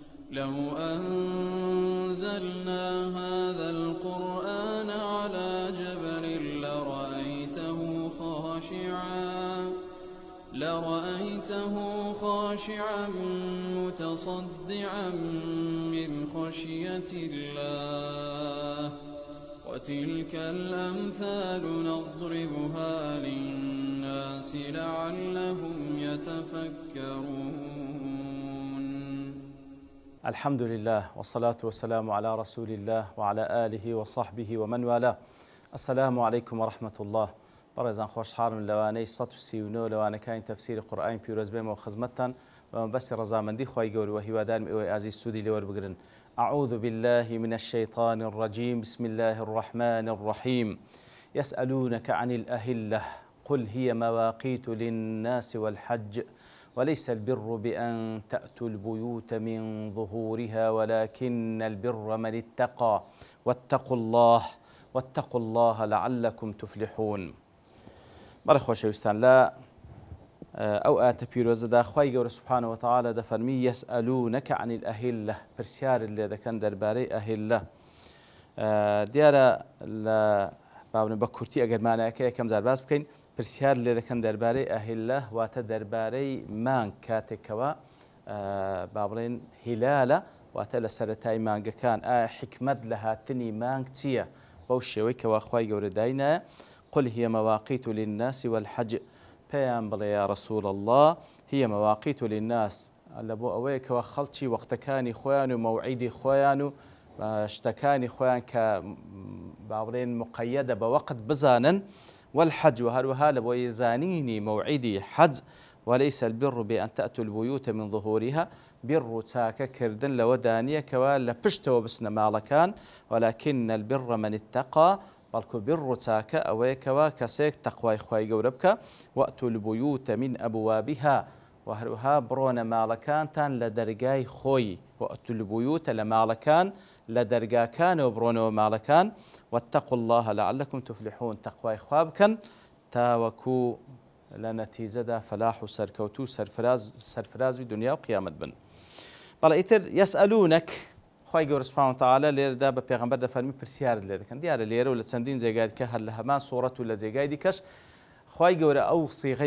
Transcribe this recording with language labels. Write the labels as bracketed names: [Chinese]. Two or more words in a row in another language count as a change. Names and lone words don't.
[Arabic] لو أنزلنا هذا القرآن على جبل لرأيته خاشعا متصدعا من خشية الله وتلك الأمثال نضربها للناس لعلهم يتفكرون. الحمد لله والصلاة والسلام على رسول الله وعلى آله وصحبه ومن والاه. السلام عليكم ورحمة الله. [Central Kurdish] بەڕێزان خۆشحاڵم لەوانەی 139 لەوانەکانی تەفسیری قورئانی پیرۆز بێمەوە خزمەتتان و بەسی ڕەزامەندی خی گەورە و هیوادارم ئێوەی ئازیز سوودی لێوەربگرن. [Arabic] أعوذ بالله من الشيطان الرجيم بسم الله الرحمن الرحيم يسألونك عن الأهلة قل هي مواقيت للناس والحج وليس البر بأن تأتوا البيوت من ظهورها ولكن البر من اتقى واتقوا الله لعلكم تفلحون. [Central Kurdish] بەڕێ خۆشەویستان لە ئەو ئاتە پیرۆزەدا خوای گەورە [Arabic] سوبحانەهو وتەعالە [Central Kurdish] دەفەرمی [Arabic] یەسئەلونەکە عن الأهلة [Central Kurdish] پرسیارت لێ دەکەن دەربارەی ئەهلە. دیارە لە باونە بە کورتی ئەگەر مانایەکە یەکەم جار باس بکەین پرسیار لێ دەکەن دەربارەی ئەهلە واتە دەربارەی مانگ کاتێکەوە با بڵێن هیلالە واتە لە سەرەتای مانگەکان ئایا حکمت لە هاتنی مانگ چییە بەو شێوەی کەوا خوای گەورە داینایە [Arabic] قل هي مواقيت للناس والحج [Central Kurdish] پێیان بڵێ [Arabic] یا رسول الله هي مواقيت للناس [Central Kurdish] لە بۆ ئەوەیە کەوە خەڵکی وەختەکانی خۆیان و مەوعیدی خۆیان و شتەکانی خۆیان کە با بڵێن مقەیەدە بە وەقت بزانن والحج و هەروەها لە بۆ زانینی مەوعیدی حەج [Arabic] وليس البر بأن تأتوا البيوت من [Central Kurdish] ظهورها بر و چاکەکردن لەوە دانیە کەوە لە پشتەوە بچنە ماڵەکان [Arabic] ولكن البر من اتقى [Central Kurdish] بەڵکو بر و چاکە ئەوەیەکەوە کەسێک تەقوای خوای گەورە بکە [Arabic] وأتوا البيوت من أبوابها [Central Kurdish] و هەروەها بڕۆنە ماڵەکانتان لە دەرگای خۆی [Arabic] وأتوا البيوت [Central Kurdish] لە ماڵەکان لە دەرگاکانەوە بڕۆنەوە ماڵەکان [Arabic] واتقوا الله لعلكم تفلحون [Central Kurdish] تەقوای خوا بکەن تاوەکو لە نەتیجەدا فەلاح و سەرکەوتو و سەرفرازی دنیا و قیامەت بن. بەڵێ ئیتر یەسئەلونەک خوای گەورە [Arabic] سوبحانەهو وتەعالە [Central Kurdish] لێرەدا بە پێغەمبەر دەفەرمی پرسیارت لێ دەکەن. دیارە لێرە و لە چەندین جێگای دیکە هەر لە هەمان سوورەت و لە جێگای دیکەش خوای گەورە ئەو سیغەی